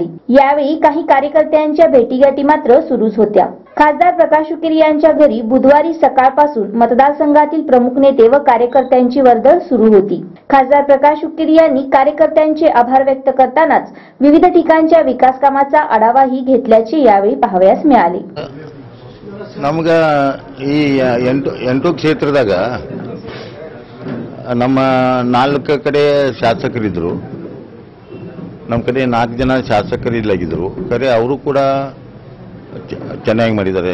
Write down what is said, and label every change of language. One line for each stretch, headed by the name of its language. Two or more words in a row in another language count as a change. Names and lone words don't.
Marathi: यावेळी काही कार्यकर्त्यांच्या भेटीगाठी मात्र सुरूच होत्या। खासदार प्रकाश हुक्केरी यांच्या घरी बुधवारी सकाळपासून मतदारसंघातील प्रमुख नेते व कार्यकर्त्यांची वर्दळ सुरू होती। खासदार प्रकाश हुक्केरी यांनी कार्यकर्त्यांचे आभार व्यक्त करतानाच विविध ठिकाणच्या विकास कामाचा आढावाही घेतल्याचे यावेळी पाहावयास मिळाले।
Kannada: ನಮಗೆ ಈ 8 ಕ್ಷೇತ್ರದಾಗ ನಮ್ಮ 4 ಕಡೆ ಶಾಸಕರಿದ್ರು, ನಮ್ಮ ಕಡೆ 4 ಜನ ಶಾಸಕರಿಲ್ಲಾಗಿದ್ರು, ಖರೆ ಅವರು ಕೂಡ ಚೆನ್ನಾಗಿ ಮಾಡಿದ್ದಾರೆ।